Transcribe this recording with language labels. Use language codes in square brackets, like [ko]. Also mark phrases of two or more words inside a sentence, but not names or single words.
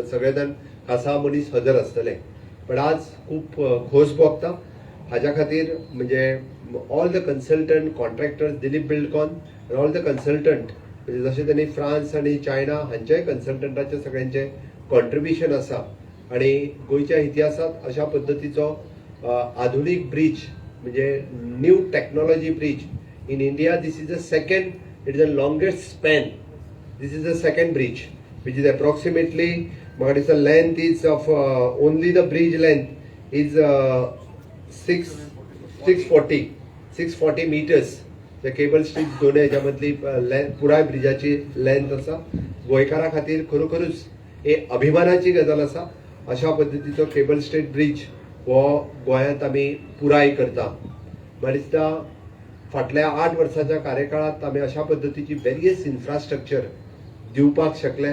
[kok] सगळे जाण खासा मनीस हजर आसतले पण आज खूप खोस भोगता हाज्या खातीर म्हणजे [en] all the consultant contractors [kok] दिलीप बिल्डकॉन [en] all the consultant [kok] म्हणजे जशें त्यांनी फ्रान्स आणि चायना हांच्याय कन्सल्टंटाचे सगळ्यांचे कॉन्ट्रिब्युशन आसा आणि गोंयच्या इतिहासात अशा पद्धतीचो आधुनीक ब्रिज म्हणजे [en] new technology bridge in India. this is the second it is the longest span. this is the second bridge which is approximately [kok] म्हाका दिसता [en] length is of only the bridge length is 640 meters. [kok] त्या [en] cable street [kok] दोन हेच्या मदली पुराय ब्रिजाची लेंथ आसा. गोंयकारा खातीर खरोखरूच हे अभिमानाची गजाल आसा. अशा पद्धतीचो [en] cable street bridge [kok] हो गोंयांत आमी पुराय करता. म्हाका दिसता फाटल्या 8 वर्साच्या कार्यकाळात आमी अशा पद्धतीची [en] various infrastructure [kok] दिवपाक शकले.